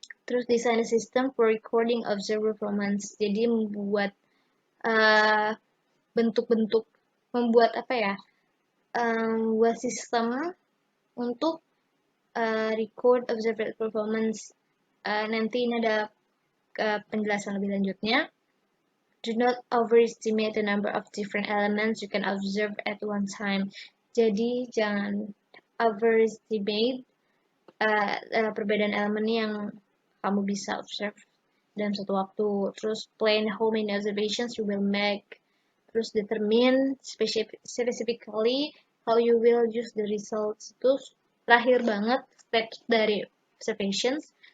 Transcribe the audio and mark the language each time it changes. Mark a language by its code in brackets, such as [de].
[en] Terus design a system for recording observer performance. [id] Jadi membuat bentuk-bentuk, membuat apa ya? Membuat sistem untuk [en] record observer performance. [id] Nanti ini ada penjelasan lebih lanjutnya. [en] Do not overestimate the number of different elements you can observe at one time. [id] Jadi jangan overestimate perbedaan elemen yang kamu bisa observe dalam satu waktu. [en] Terus plan how many observations you will make. Terus determine specifically how you will use the results. [id] Itu terakhir banget steps dari observations.